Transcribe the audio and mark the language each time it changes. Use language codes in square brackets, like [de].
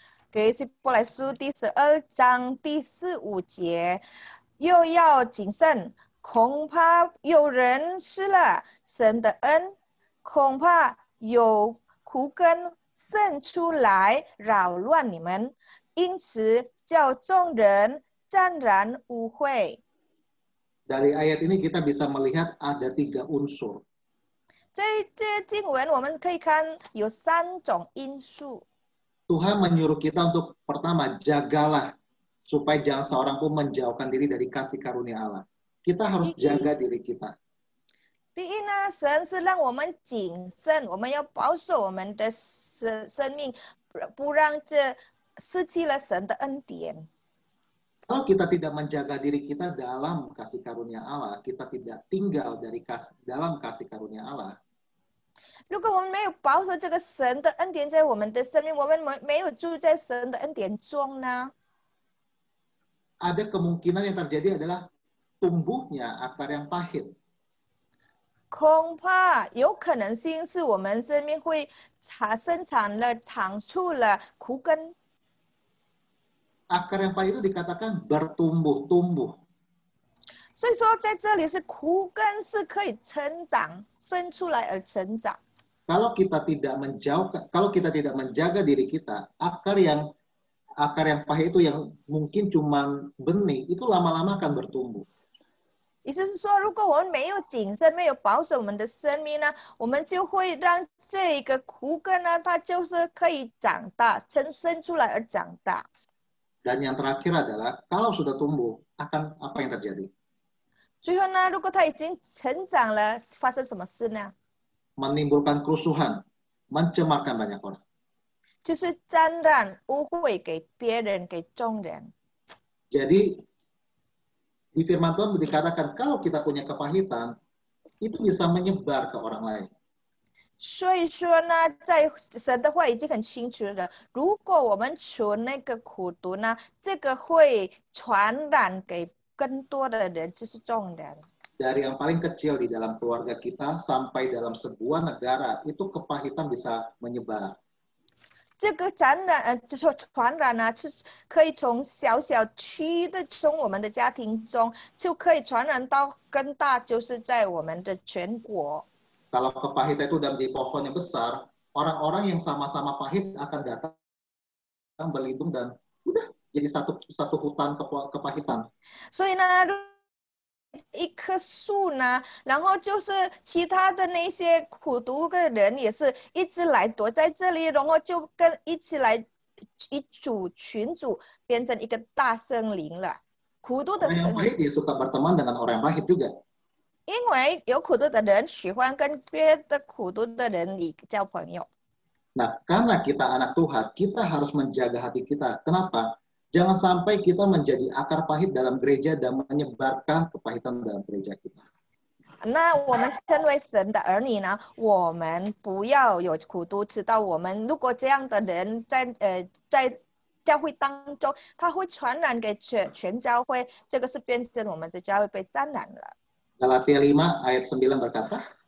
[zh] 给希伯来书第12章第4、5节，又要谨慎，恐怕有人失了神的恩，恐怕有苦根生出来扰乱你们，因此叫众人沾染污秽。 [id] Dari ayat ini kita bisa melihat ada 3 unsur. [zh] 这经文我们可以看有3种因素。 [id] Tuhan menyuruh kita untuk pertama, jagalah supaya jangan seorang pun menjauhkan diri dari kasih karunia Allah. Kita harus jaga diri kita. [zh] 第一呢，神是让我们谨慎，我们要保守我们的生命，不让这失去了神的恩典。 [id] Kalau kita tidak menjaga diri kita dalam kasih karunia Allah, kita tidak tinggal dalam kasih karunia Allah. [zh] 如果我们没有保守这个神的恩典在我们的生命，我们没有住在神的恩典中呢， [id] Ada kemungkinan yang terjadi adalah tumbuhnya akar yang pahit. [zh] 恐怕有可能性是我们生命会长出了苦根。 [id] Akar yang pahit itu dikatakan bertumbuh-tumbuh. [zh] 所以说，在这里是苦根是可以成长，生出来而成长。 [id] Kalau kita tidak menjaga diri kita, akar yang pahit itu yang mungkin cuma benih, itu lama-lama akan bertumbuh. [zh] 意思是说，如果我们没有谨慎、没有保守我们的生命呢，我们就会让这个苦根呢，它就是可以长大，生出来而长大。 [id] Dan yang terakhir adalah, kalau sudah tumbuh, akan apa yang terjadi? [zh] 最后呢，如果它已经成长了，发生什么事呢？ [id] Menimbulkan kerusuhan, mencemarkan banyak orang. [zh] 就是沾染污秽给别人、给众人。 [id] Jadi, di firman Tuhan dikatakan, kalau kita punya kepahitan, itu bisa menyebar ke orang lain. [zh] 所以说呢，在神的话已经很清楚了，如果我们存那个苦毒呢，这个会传染给更多的人，就是众人。 [id] Dari yang paling kecil di dalam keluarga kita sampai dalam sebuah negara, itu kepahitan bisa menyebar. [zh] 这个就是传染呢，是可以从小区的，从我们的家庭中就可以传染到更大，就是在我们的全国。 [id] Kalau kepahitan itu udah menjadi pohon yang besar, orang-orang yang sama-sama pahit akan datang berlindung dan udah jadi satu hutan kepahitan. [zh] 所以呢，一棵树呢，然后就是其他的那些苦毒的人也是一直来躲在这里，然后就一起来群组变成一个大森林了。苦毒的 [id] Orang yang [zh] 森林。 [id] pahit dia suka berteman dengan orang yang pahit juga. [zh] 因为有苦毒的人喜欢跟别的苦毒的人交朋友。 [id] Nah, karena kita anak Tuhan, kita harus menjaga hati kita. Kenapa? Jangan sampai kita menjadi akar pahit dalam gereja dan menyebarkan kepahitan dalam gereja kita. [zh] 那我们身为神的儿女呢，我们不要有苦毒，知道我们如果这样的人在教会当中，它会传染给全教会，这个是变成我们的教会被沾染了。 [id] Galatia 5 ayat 9 berkata,